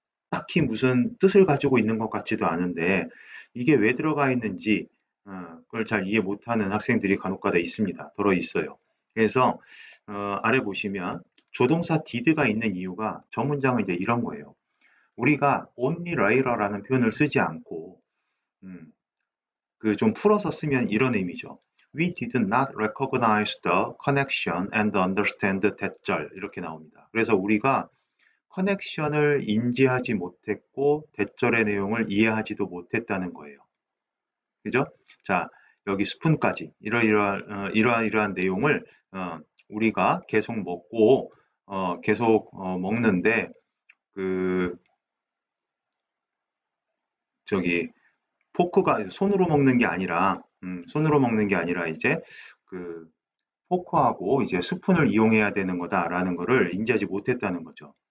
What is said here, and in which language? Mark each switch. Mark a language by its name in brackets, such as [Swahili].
[Korean] 딱히 무슨 뜻을 가지고 있는 것 같지도 않은데 이게 왜 들어가 있는지 그걸 잘 이해 못하는 학생들이 간혹가다 있습니다. 들어 있어요. 그래서 아래 보시면 조동사 did가 있는 이유가 저 문장은 이제 이런 거예요. 우리가 [English] only writer [Korean] 라는 표현을 쓰지 않고 그 좀 풀어서 쓰면 이런 의미죠. [English] We did not recognize the connection and understand that [Korean] 절 이렇게 나옵니다. 그래서 우리가 커넥션을 인지하지 못했고 대절의 내용을 이해하지도 못했다는 거예요. 그죠? 자, 여기 스푼까지 이러한 내용을 우리가 계속 먹고 계속 먹는데 그 저기 포크가 손으로 먹는 게 아니라 손으로 먹는 게 아니라 이제 그 포크하고 이제 스푼을 이용해야 되는 거다라는 거를 인지하지 못했다는 거죠.